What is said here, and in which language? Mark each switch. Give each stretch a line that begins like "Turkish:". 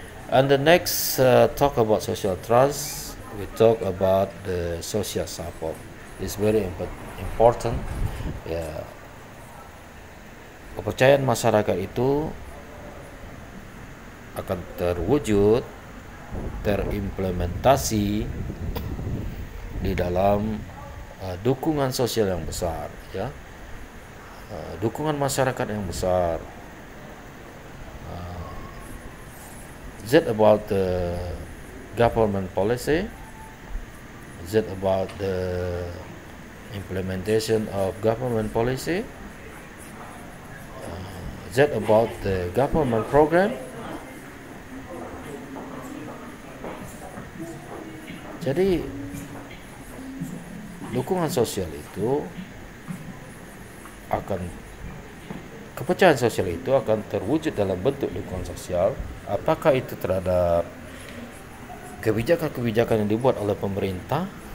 English: And the next talk about social trust, we talk about the social support. It's very important.
Indonesian: Ya, kepercayaan masyarakat itu akan terwujud, terimplementasi di dalam dukungan sosial yang besar, ya, dukungan masyarakat yang besar.
English: Is it about the government policy? Is it about the implementation of government policy? Is it about the government program?
Indonesian: Jadi dukungan sosial itu kepercayaan sosial itu akan terwujud dalam bentuk dukungan sosial. Apakah itu terhadap kebijakan-kebijakan yang dibuat oleh pemerintah?